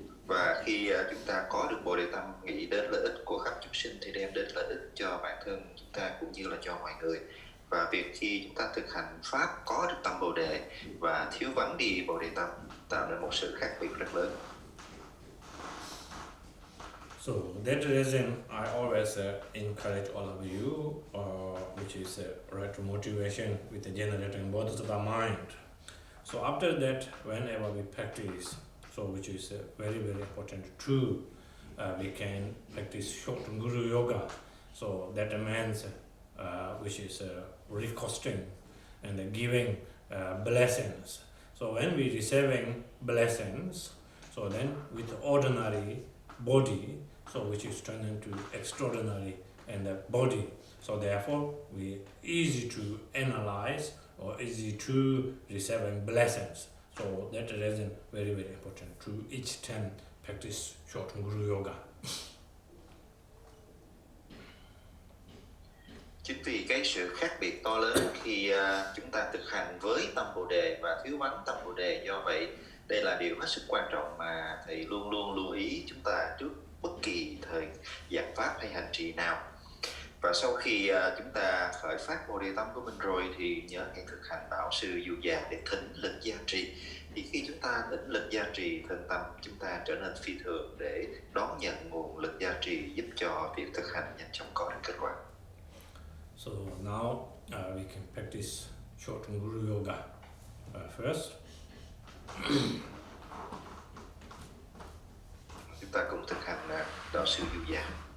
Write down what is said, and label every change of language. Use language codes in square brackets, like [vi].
[vi] Và khi chúng ta có được Bồ Đề tâm nghĩ đến lợi ích của khắp chúng sinh thì đem đến lợi ích cho bản thân chúng ta cũng như là cho mọi người. Và việc khi chúng ta thực hành pháp có được tâm Bồ Đề và thiếu vắng đi Bồ Đề tâm tạo nên một sự khác biệt rất lớn. [en] So that reason I always encourage all of you, which is right motivation with the generating bodhisattva mind. So after that, whenever we practice, so which is very, very important too, we can practice short guru yoga. So that means which is recosting and giving blessings. So when we receiving blessings, so then with ordinary body, so which is turned into extraordinary and the body. So therefore, we easy to analyze or easy to receiving blessings. So that reason very, very important to each time practice short guru yoga. [vi] Chính vì cái sự khác biệt to lớn khi chúng ta thực hành với tâm Bồ Đề và thiếu vắng tâm Bồ Đề, do vậy đây là điều hết sức quan trọng mà thầy luôn luôn lưu ý chúng ta trước bất kỳ thời giảng pháp hay hành trì nào. Và sau khi chúng ta khởi phát Bồ Đề tâm của mình rồi thì nhớ hãy thực hành bảo sư dụ dàng để thỉnh lực gia trì. Thì khi chúng ta thỉnh lực gia trì thân tâm, chúng ta trở nên phi thường để đón nhận nguồn lực gia trì giúp cho việc thực hành nhanh chóng có được kết quả. [en] So now we can practice short guru yoga first. [vi] Chúng ta cùng thực hành đạo sư dụ dàng.